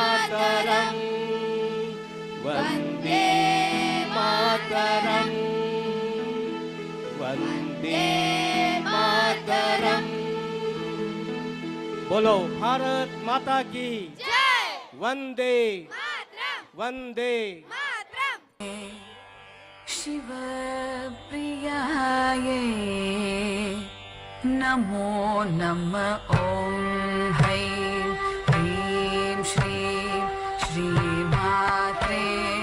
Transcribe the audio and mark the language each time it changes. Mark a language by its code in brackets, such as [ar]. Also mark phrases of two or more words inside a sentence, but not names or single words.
[sa] ಮಾತರಂ ವಂದೇ ಮಾತರಂ ವಂದೇ ಮಾತರಂ [hi] बोलो भारत माता की जय [sa] वंदे मातरम वंदे मातरम शिवप्रियायै नमो नमः ॐ हैं ह्रीं श्रीं श्रीमात्रे